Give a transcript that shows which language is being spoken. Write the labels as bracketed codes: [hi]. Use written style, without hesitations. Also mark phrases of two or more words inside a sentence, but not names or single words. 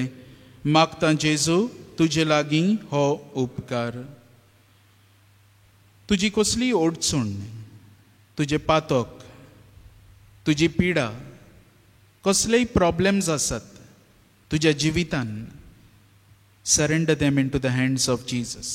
[kok] मागता जेजू तुजे लागीं हो उपकार. तुजी कसली अडचण, तुजे पातक, तुजी पिडा, कसलेय प्रॉब्लेम्स आसात तुज्या जिवितान, [en] surrender them into the hands of Jesus.